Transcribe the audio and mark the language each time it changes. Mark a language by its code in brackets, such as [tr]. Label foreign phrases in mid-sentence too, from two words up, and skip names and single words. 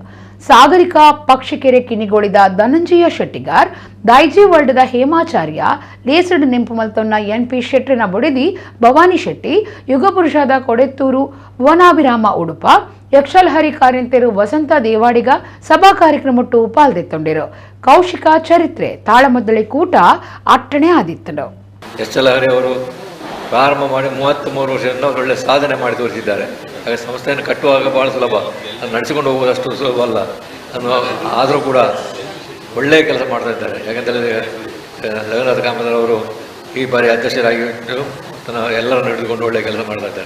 [tcy] ಸಾಗರಿಕಾ ಪಕ್ಷಿಕೆರೆ ಕಿನಿಗೊಳಿದ ಧನಂಜಯ ಶೆಟ್ಟಿಗಾರ್ ದೈಜಿ ವರ್ಲ್ಡ್ದ ಹೇಮಾಚಾರ್ಯ ಲೇಸಡ್ ನೆಂಪು ಮಲ್ತೊನ್ನ ಎನ್ ಪಿ ಶೆಟ್ಟಿನ ಬೊಡಿದಿ ಭವಾನಿ ಶೆಟ್ಟಿ ಯುಗಪುರುಷದ ಕೊಡೆತ್ತೂರು ಭುವನಾಭಿರಾಮ ಉಡುಪ ಯಕ್ಷಲಹರಿ ಕಾರ್ಯಂತೆರು ವಸಂತ ದೇವಾಡಿಗ ಸಭಾ ಕಾರ್ಯಕ್ರಮಟ್ಟು ಪಾಲ್ದೆತ್ತೊಂಡಿರು. ಕೌಶಿಕ ಚರಿತ್ರೆ ತಾಳಮದ್ದಳೆ ಕೂಟ ಅಟ್ಟಣೆ ಆದಿತ್ತನು. [kn] ಯಕ್ಷಲಹರಿ ಅವರು ಪ್ರಾರಂಭ ಮಾಡಿ 33 ವರ್ಷದಿಂದ ಒಳ್ಳೆ ಸಾಧನೆ ಮಾಡಿ ತೋರಿಸಿದ್ದಾರೆ. ಹಾಗೆ ಸಂಸ್ಥೆಯನ್ನು ಕಟ್ಟುವಾಗ ಭಾಳ ಸುಲಭ, ಅದು ನಡೆಸಿಕೊಂಡು ಹೋಗುವುದಷ್ಟು ಸುಲಭ ಅಲ್ಲ ಆದರೂ ಕೂಡ ಒಳ್ಳೆಯ ಕೆಲಸ ಮಾಡ್ತಾ ಇದ್ದಾರೆ. ಯಾಕೆಂತೇಳಿದರೆ ರಘುನಾಥ ಕಾಮದರವರು ಈ ಬಾರಿ ಅಧ್ಯಕ್ಷರಾಗಿ ಎಲ್ಲರೂ ನಡೆದುಕೊಂಡು ಒಳ್ಳೆಯ ಕೆಲಸ ಮಾಡ್ತಾ ಇದ್ದಾರೆ.